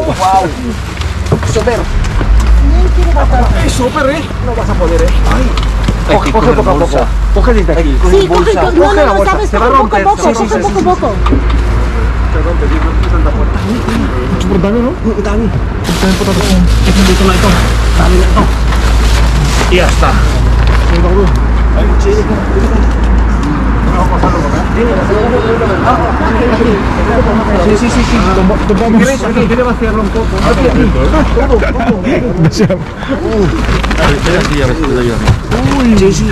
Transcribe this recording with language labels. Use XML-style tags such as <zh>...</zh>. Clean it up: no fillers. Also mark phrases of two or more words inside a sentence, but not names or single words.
<es>Super. 100 kilos patata. Es súper, No vas a poder, Ay. Coge poco a poco. Coge desde aquí. Sí, coge, bolsa. no, Coge la no, bolsa, sabes, se va a poco, romper. poco, Sí, poco. Te rompe, sí, no es tanta fuerza. Soportable, ¿no? Dami. También patata con...</es> <tl>Dami na ito.</tl> <es>Y ya está. Sí. ¿Quieres vaciarlo un poco? Sí.</es>